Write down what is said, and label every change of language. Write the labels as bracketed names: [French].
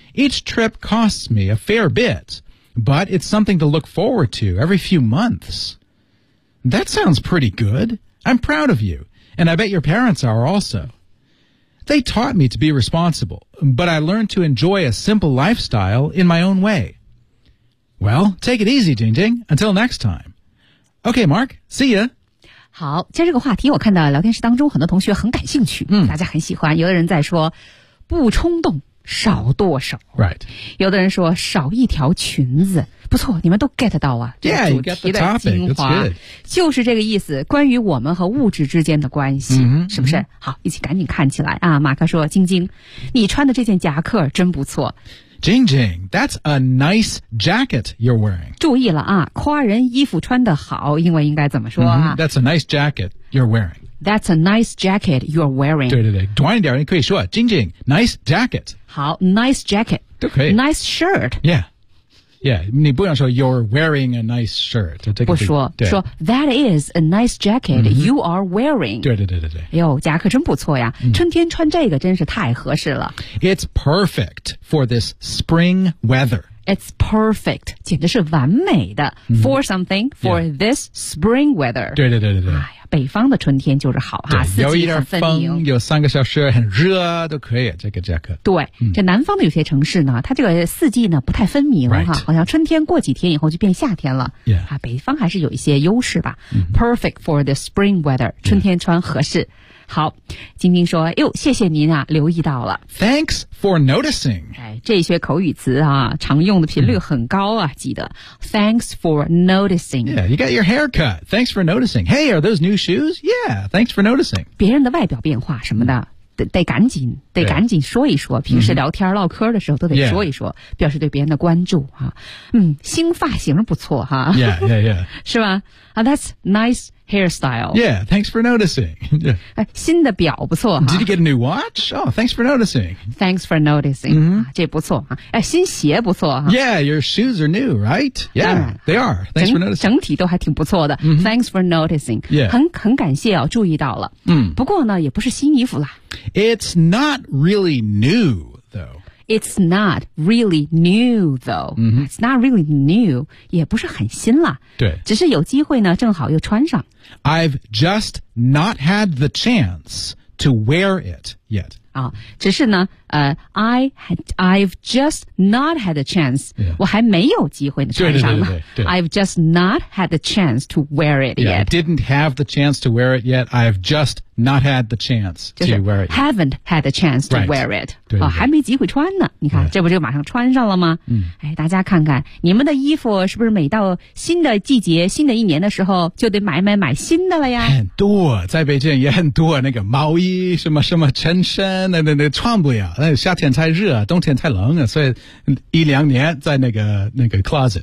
[English] Each trip costs me a fair bit, but it's something to look forward to every few months. That sounds pretty good. I'm proud of you, and I bet your parents are also. They taught me to be responsible, but I learned to enjoy a simple lifestyle in my own way. Well, take it easy, Jing Jing. Until next time. Okay, Mark. See ya. [Chinese] 好，在这个话题我看到聊天室当中很多同学很感兴趣，大家很喜欢。有的人在说不冲动，少剁手。 [English] Right. [Chinese] 有的人说少一条裙子。不错，你们都 get 到啊，这个、主题的精华 [English] yeah, topic, [Chinese] 就是这个意思。关于我们和物质之间的关系， mm-hmm, 是不是？ Mm-hmm. 好，一起赶紧看起来啊！马克说：“晶晶，你穿的这件夹克真不错。” [English] Jing Jing, that's a nice jacket you're wearing. [Chinese] 注意了啊，夸人衣服穿得好，英文应该怎么说啊？ [English] Mm-hmm, that's a nice jacket you're wearing. That's a nice jacket you're wearing. [Chinese] 对对对，短一点你可以说 ，Jing Jing, [English] nice jacket. 好 ，nice jacket [Chinese] 都可以 [English] ，nice shirt. Yeah. Yeah, [Chinese] 你不想说 [English] you're wearing a nice shirt. [Chinese] 不说，说 [English] that is a nice jacket、mm-hmm. you are wearing. [Chinese] 对对对对对。哎呦，夹克真不错呀、mm-hmm. 春天穿这个真是太合适了。 [English] It's perfect for this spring weather. It's perfect, [Chinese] 简直是完美的、mm-hmm. [English] for something, for、yeah. this spring weather. [Chinese] 对对对对对。哎呀，北方的春天就是好哈，有一点风，有三个小时很热都可以，这个夹克。对、这南方的有些城市呢，它这个四季呢不太分明哈、 [English] right. [Chinese] 好像春天过几天以后就变夏天了、 [English] yeah. [Chinese] 啊、北方还是有一些优势吧、mm-hmm. [English] Perfect for the spring weather, [Chinese] 春天穿合适、 [English] yeah. [Chinese] 好，晶晶说哟，谢谢您啊，留意到了。 [English] Thanks for noticing、 [Chinese] 哎、这些口语词啊常用的频率很高啊、mm-hmm. 记得 [English] Thanks for noticing. Yeah, you got your haircut. Thanks for noticing. Hey, are those new shoes? Yeah, thanks for noticing. [Chinese] 别人的外表变化什么的、mm-hmm. 得赶紧说一说，平时聊天唠嗑的时候都得说一说、mm-hmm. 表示对别人的关注啊。新发型不错哈、 [English] 啊。Yeah. [Chinese] 是吧、 [English] That's nice hairstyle. Yeah, thanks for noticing. [Chinese] 新的表不错、 [English] Did you get a new watch? Oh, thanks for noticing. Thanks for noticing.、 Mm-hmm. [Chinese] 这不错、新鞋不错、 [English] Yeah, your shoes are new, right? Yeah, they are. Thanks for noticing. [Chinese] 整体都还挺不错的、 mm-hmm. [English] Thanks for noticing. Yeah. [Chinese] 很感谢、注意到了、不过呢也不是新衣服啦。 [English] It's not really new, though. It's not really new, though.、 Mm-hmm. It's not really new. [Chinese] 也不是很新啦。对。只是有机会呢正好又穿上。 [English] I've just not had the chance to wear it yet. 啊， [Chinese] 只是呢， [English] I've just not had a chance. Yeah. [Chinese] 我还没有机会穿上呢。 [English] I've just not had the chance to wear it yet. Yeah, didn't have the chance to wear it yet. I've just not had the chance to wear it. Haven't had the chance to wear it. [Chinese] 啊，还没机会穿呢。你看，这不就马上穿上了吗？嗯。哎，大家看看，你们的衣服是不是每到新的季节、新的一年的时候，就得买新的了呀？很多，在北京也很多，那个毛衣、什么什么衬衫。那穿不了，那夏天太热，冬天太冷，所以一两年在那个 closet